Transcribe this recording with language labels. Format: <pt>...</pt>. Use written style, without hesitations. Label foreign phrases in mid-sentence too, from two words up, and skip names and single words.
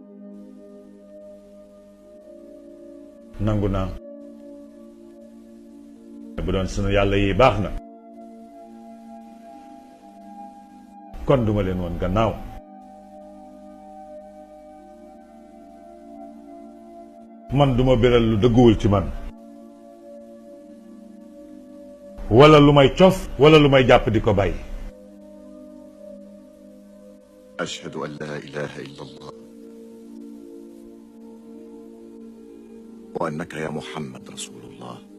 <wo>nangu naa bu doon sunu yàlla yi baax na kon duma leen woon gannaaw. man duma béral lu dëgguwul ci man wala lu may cof wala lu may jàpp di ko bàyyi.</wo> <ar>أشهد أن لا إله إلا الله وأنك يا محمد رسول الله.</ar>